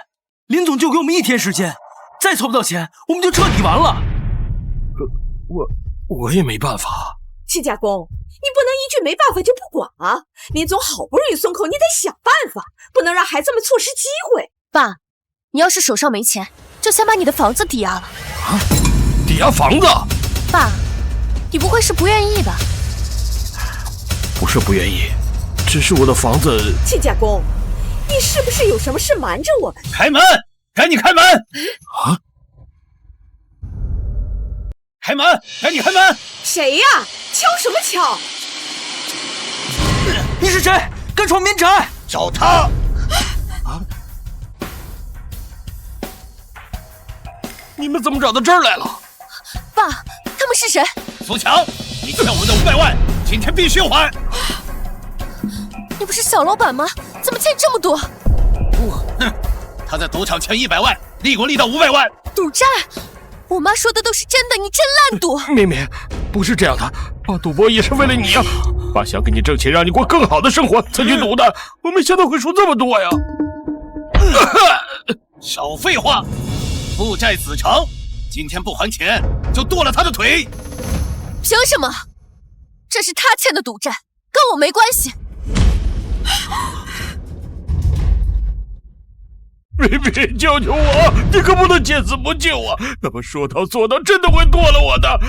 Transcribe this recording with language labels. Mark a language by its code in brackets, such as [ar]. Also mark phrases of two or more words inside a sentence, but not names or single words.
[zh] 林總就給我們1天時間，再湊不到錢，我們就徹底完了。我也沒辦法。戚家公，你不能一句沒辦法就不管啊！林總好不容易鬆口，你得想辦法，不能讓孩子們錯失機會。爸，你要是手上沒錢，就先把你的房子抵押了。啊？抵押房子？爸，你不會是不願意吧？不是不願意，只是我的房子。戚家公，你是不是有什麼事瞞着我們？開門，趕緊開門！啊！開門，趕緊開門！誰呀？敲什麼敲？你是誰？敢闖民宅？找他！啊！你們怎麼找到這兒來了？爸，他們是誰？蘇強，你欠我們的500萬，今天必須還！你不是小老闆嗎？怎麼欠這麼多？哼，他在賭場欠100萬，立過立到500萬。賭債？我媽說的都是真的，你真爛賭！妹妹，不是這樣的，爸賭博也是為了你啊！爸想給你掙錢，讓你過更好的生活才去賭的，我沒想到會輸這麼多呀！少廢話，父債子償，今天不還錢，就剁了他的腿！憑什麼？這是他欠的賭債，跟我沒關係。妹，救救我！你可不能见死不救啊！他们说到做到，真的会剁了我的。